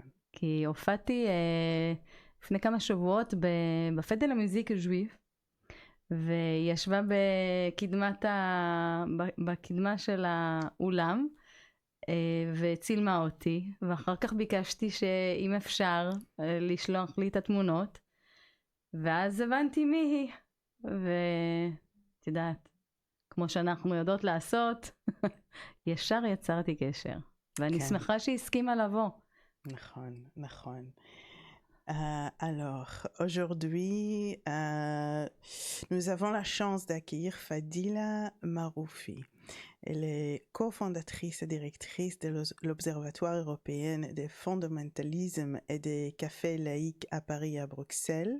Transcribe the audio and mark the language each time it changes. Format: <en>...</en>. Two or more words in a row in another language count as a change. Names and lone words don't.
<he>כי הופעתי לפני כמה שבועות בפדה לה מוזיק ז'ואיף, והיא ישבה בקדמה של האולם, וצילמה אותי, ואחר כך ביקשתי שאם אפשר לשלוח לי את התמונות, ואז הבנתי מי היא, ואת יודעת, כמו שאנחנו יודעות לעשות, ישר יצרתי קשר, ואני שמחה שהיא הסכימה לבוא. נכון, נכון.</he> <fr>Alors, aujourd'hui, nous avons la chance d'accueillir Fadila Maroufi. Elle est cofondatrice et directrice de l'Observatoire européen des fondamentalismes et des cafés laïcs à Paris et à Bruxelles.</fr>